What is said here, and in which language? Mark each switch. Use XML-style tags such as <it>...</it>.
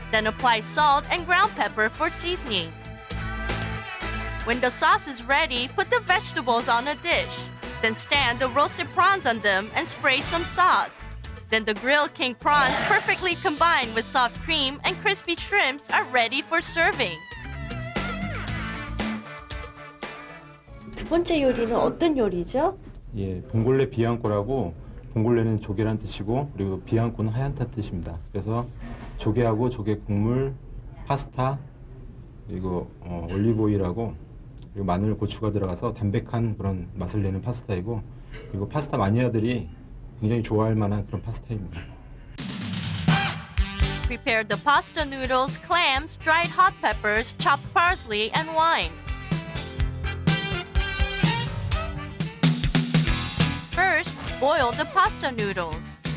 <en>Then apply salt and ground pepper for seasoning. When the sauce is ready, put the vegetables on a dish. Then stand the roasted prawns on them and spray some sauce. Then the grilled king prawns, perfectly combined with soft cream and crispy shrimps, are ready for serving.</en> <ko>두 번째 요리는 어떤 요리죠? 예, 봉골레 비앙코라고 봉골레는 조개란 뜻이고 그리고 비앙코는 하얀타 뜻입니다. 그래서 조개하고 조개 국물, 파스타 그리고 올리브 오일하고 그리고 마늘, 고추가 들어가서 담백한 그런 맛을 내는 파스타이고 그리고 파스타 마니아들이 굉장히 좋아할 만한 그런 파스타입니다.</ko> <en>Prepare the pasta noodles, clams, dried hot peppers, chopped parsley, and wine. First, boil the pasta noodles.</en>